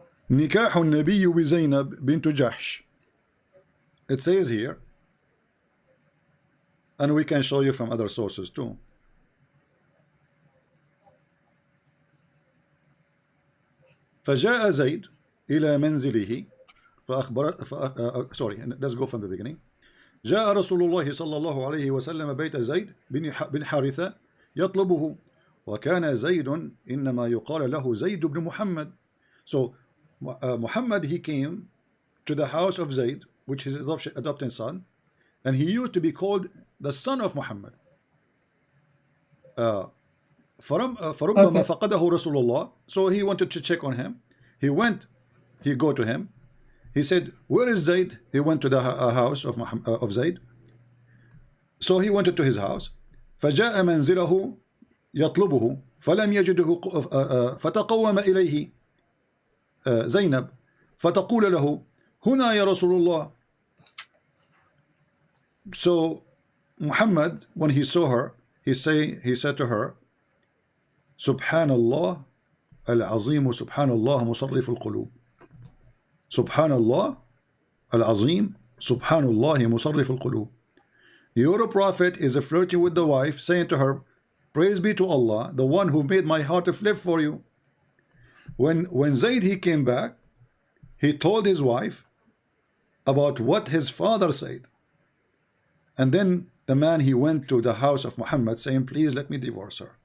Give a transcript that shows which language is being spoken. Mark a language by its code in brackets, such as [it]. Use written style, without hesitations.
[ar] نكاح النبي بزينب بنت جحش. [en] It says here, and we can show you from other sources too. [ar] فجاء زيد إلى منزله فأخبر [en] sorry, let's go from the beginning. [ar] جاء رسول الله صلى الله عليه وسلم بيت زيد بن حارثة يطلبه وكان زيد إنما يقال له زيد بن محمد. [en] So Muhammad, he came to the house of Zayd, which is his adopted son, and he used to be called the son of Muhammad. [ar] فربما [en] Okay. [ar] فقده رسول الله. [en] So he wanted to check on him. He go to him. He said, where is Zayd? He went to the house of Zayd. So he went to his house. [ar] فجاء منزله يطلبه فلم يجده فتقوم إليه زينب فتقول له هنا يا رسول الله. [en] So Muhammad, when he saw her, he said to her, [ar] سبحان الله العظيم سبحان الله مصرف القلوب. سبحان الله العظيم سبحان الله مصرف القلوب. [en] Your prophet is flirting with the wife, saying to her, praise be to Allah, the one who made my heart flip for you. When Zayd he came back, he told his wife about what his father said. And then the man, he went to the house of Muhammad saying, please let me divorce her.